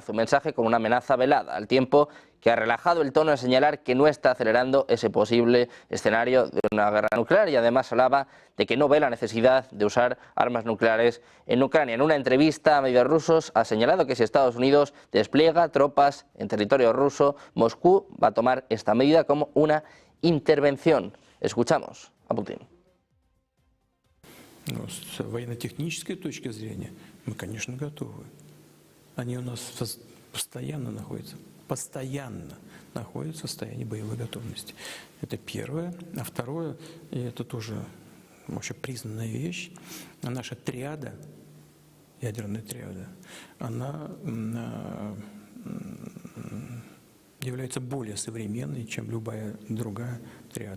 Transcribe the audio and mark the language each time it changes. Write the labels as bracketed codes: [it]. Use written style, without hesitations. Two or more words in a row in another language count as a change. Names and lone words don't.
[es] Un mensaje con una amenaza velada, al tiempo que ha relajado el tono en señalar que no está acelerando ese posible escenario de una guerra nuclear y además hablaba de que no ve la necesidad de usar armas nucleares en Ucrania. En una entrevista a medios rusos ha señalado que si Estados Unidos despliega tropas en territorio ruso, Moscú va a tomar esta medida como una intervención. Escuchamos a Putin. [ru] С военно-технической точки зрения мы, конечно, готовы. Они у нас постоянно находятся в состоянии боевой готовности. Это первое. А второе, и это тоже общепризнанная вещь, наша триада, ядерная триада, она является более современной, чем любая другая триада.